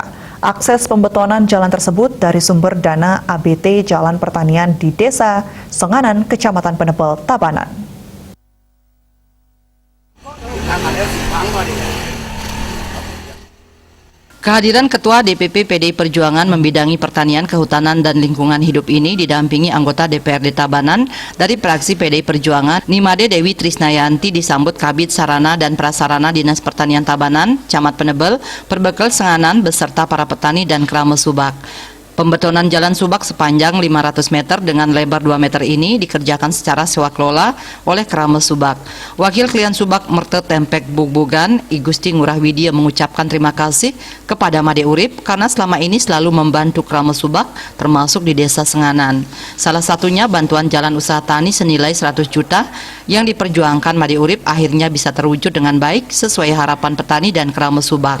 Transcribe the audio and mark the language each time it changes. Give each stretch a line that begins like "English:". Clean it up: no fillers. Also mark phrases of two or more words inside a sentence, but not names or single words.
Indonesian: Akses pembetonan jalan tersebut dari sumber dana ABT Jalan Pertanian di Desa Senganan, Kecamatan Penebel, Tabanan. Kehadiran Ketua DPP PDI Perjuangan membidangi pertanian, kehutanan, dan lingkungan hidup ini didampingi anggota DPRD Tabanan dari fraksi PDI Perjuangan Nimade Dewi Trisnayanti disambut Kabid Sarana dan Prasarana Dinas Pertanian Tabanan, Camat Penebel, Perbekal Senganan beserta para petani dan Krama Subak. Pembetonan jalan Subak sepanjang 500 meter dengan lebar 2 meter ini dikerjakan secara sewa kelola oleh Krama Subak. Wakil Klien Subak Merte Tempek Bukbugan, I Gusti Ngurah Widya mengucapkan terima kasih kepada Made Urip karena selama ini selalu membantu Krama Subak termasuk di Desa Senganan. Salah satunya bantuan jalan usaha tani senilai 100 juta yang diperjuangkan Made Urip akhirnya bisa terwujud dengan baik sesuai harapan petani dan Krama Subak.